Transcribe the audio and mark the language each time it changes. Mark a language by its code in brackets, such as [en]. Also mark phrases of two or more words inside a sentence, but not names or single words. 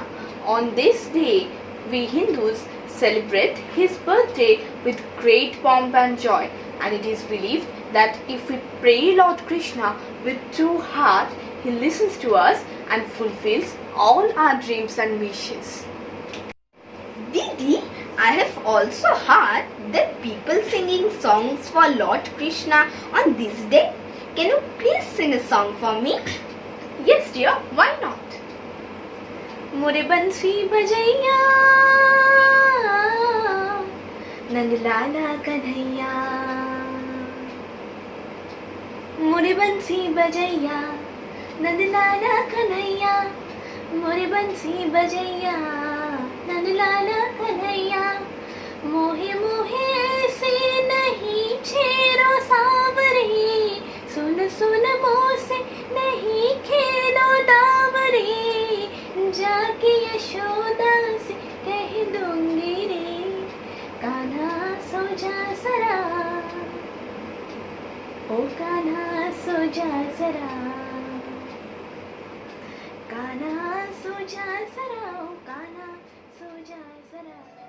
[en] On this day, we Hindus celebrate his birthday with great pomp and joy, and it is believed that if we pray Lord Krishna with true heart, he listens to us and fulfills all our dreams and wishes. Didi, I have also heard that people singing songs for Lord Krishna on this day. Can you please sing a song for me? Yes, dear. Why not? [hi] मुरे बंसी बजैया, नंद लाला कन्हैया. मुरे बंसी बजैया, नंद लाला कन्हैया. मुरे बंसी बजैया, नंद लाला कन्हैया. मोहे मोहे से नहीं छेड़ो सांवरे, सुन सुन मोसे नहीं खेलो दावरे, जाके यशोदा से कह दूंगी रे, कान्हा सो जा जरा, ओ कान्हा सो जा जरा, कान्हा सो जा जरा, ओ कान्हा सो जा जरा.